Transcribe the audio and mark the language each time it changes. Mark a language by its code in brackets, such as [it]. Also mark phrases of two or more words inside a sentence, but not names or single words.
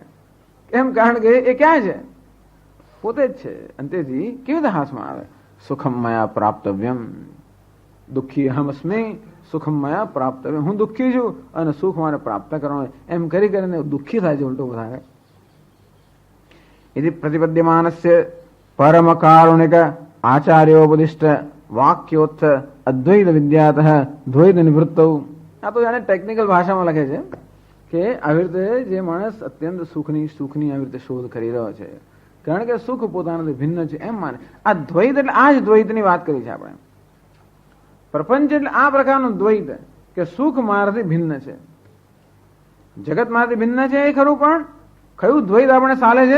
[gu] એમ કારણ કે એ ક્યાં છે, પોતે જ છે. અને તેથી કેવી રીતે હાથમાં આવે? [sa] સુખમ મયા પ્રાપ્તવ્યમ, દુઃખી અહમ અસ્મિ સુખમ મયા પ્રાપ્તવ્યમ, [gu] હું દુઃખી છું અને સુખ મારે પ્રાપ્ત કરવાનું. એમ કરી કરીને દુઃખી થાય છે ઉલટો વધારે. [sa] यदि प्रतिपद्यमानस्य परम कारुणिक आचार्योपदिष्ट वाक्योत्थ अद्वैत विद्यातः द्वैत निवृत्तौ. [gu] આ તો જાણે ટેકનિકલ ભાષામાં લખે છે કે આવી રીતે જે માણસ અત્યંત સુખની આવી રીતે શોધ કરી રહ્યો છે, કારણ કે સુખ પોતાનાથી ભિન્ન છે એમ માને. આ દ્વૈત એટલે આ જ દ્વૈતની વાત કરી છે આપણે. પ્રપંચ એટલે આ પ્રકારનું દ્વૈત કે સુખ મારાથી ભિન્ન છે, જગત મારાથી ભિન્ન છે એ ખરું, પણ કયું દ્વૈત આપણે ચાલે છે?